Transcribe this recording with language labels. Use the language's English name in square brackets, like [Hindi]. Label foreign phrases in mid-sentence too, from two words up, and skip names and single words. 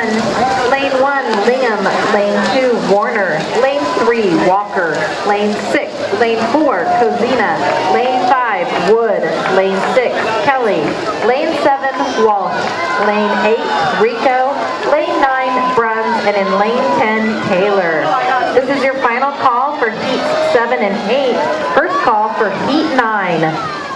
[English] Lane 1, Lingham. Lane 2, Warner. Lane 3, Walker. Lane 6, Lane 4, Cozina. Lane 5, Wood. Lane 6, Kelly. Lane 7, Walsh. Lane 8, Rico. Lane 9, Bruns. And in lane 10, Taylor. This is your final call for heat 7 and 8. First call for heat 9.